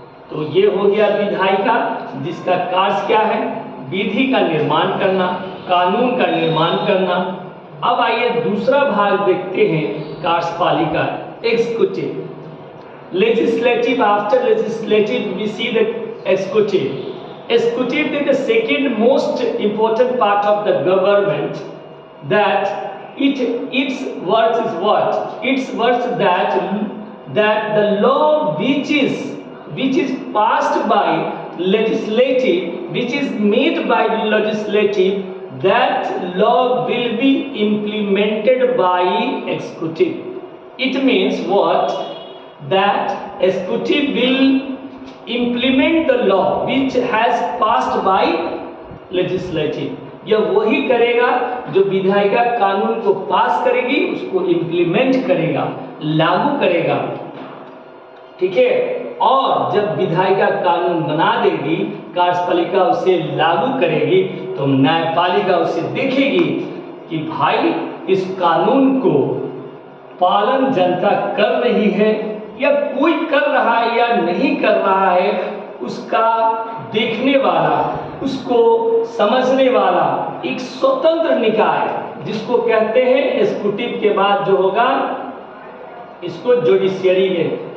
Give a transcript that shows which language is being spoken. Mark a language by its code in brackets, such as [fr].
[hi] तो ये हो गया विधायिका, जिसका कार्य क्या है? विधि का निर्माण करना, कानून का निर्माण करना। अब आइए दूसरा भाग देखते हैं, कार्यपालिका, executive. [en] Legislative, after legislative we see the executive. Executive is the second most important part of the government. That its work is what? Its work that the law which is passed by legislative, which is made by legislative, that law will be implemented by executive. It means what? That executive will implement the law which has passed by legislative. [hi] यह वही करेगा जो विधायिका कानून को पास करेगी, उसको implement करेगा, लागू करेगा, ठीक है। और जब विधायिका कानून बना देगी, कार्यपालिका उसे लागू करेगी, तो न्यायपालिका उसे देखेगी कि भाई इस कानून को पालन जनता कर रही है या कोई कर रहा है या नहीं कर रहा है, उसका देखने वाला, उसको समझने वाला एक स्वतंत्र निकाय, जिसको कहते हैं एग्जीक्यूटिव के बाद जो होगा इसको जुडिशियरी है।